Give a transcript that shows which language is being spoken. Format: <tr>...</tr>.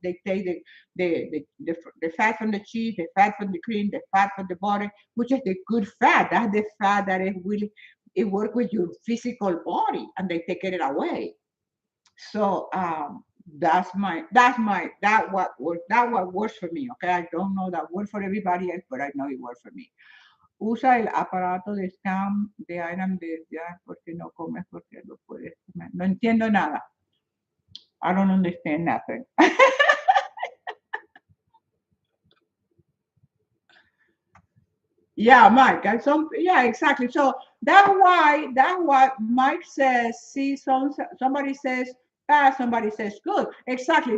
<en>They take the fat from the cheese, the fat from the cream, the fat from the butter, which is the good fat. That's the fat that it really it works with your physical body, and they take it away. So that what works for me. Okay, I don't know that works for everybody else, but I know it works for me.</en> <es>Usa el aparato de scan de Iron ya porque no comes porque lo puedes comer. No entiendo nada.</es> <en>I don't understand nothing. Yeah, Mike. And yeah, exactly. So that's what Mike says. See, somebody says bad, somebody says good. Exactly.</en>